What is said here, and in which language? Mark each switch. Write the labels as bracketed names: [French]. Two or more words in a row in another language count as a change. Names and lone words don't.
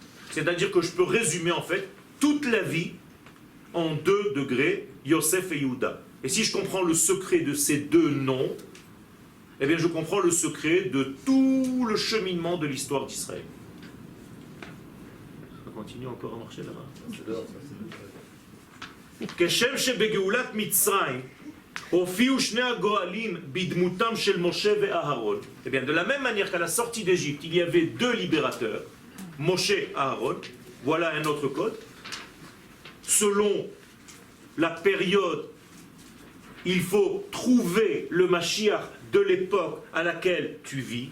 [French] C'est-à-dire que je peux résumer en fait toute la vie en 2 degrés, Yosef et Yehuda. Et si je comprends le secret de ces deux noms, eh bien je comprends le secret de tout le cheminement de l'histoire d'Israël. Ça continue encore à marcher là-bas. [Hebrew] כשם שבגאולת מצרים הופיעו שני הגואלים בדמותם של משה ואהרון. [French] Eh bien, de la même manière qu'à la sortie d'Égypte, il y avait 2 libérateurs, Moshe et Aaron, voilà un autre code. Selon la période, il faut trouver le Mashiach de l'époque à laquelle tu vis.